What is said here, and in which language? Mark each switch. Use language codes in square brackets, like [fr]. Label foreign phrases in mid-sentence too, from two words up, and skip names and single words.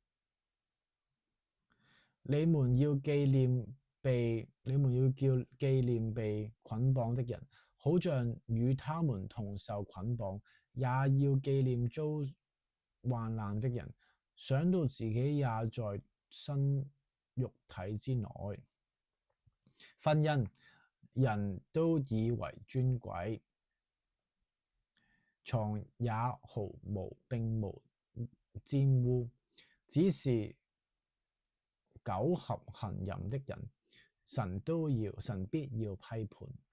[zh] 你們要紀念被捆綁的人，好像與他們同受捆綁；也要紀念遭患難的人，想到自己也在身肉體之內。婚姻人都以為尊貴，床也並無玷污，只是苟合行淫的人，神必要批判。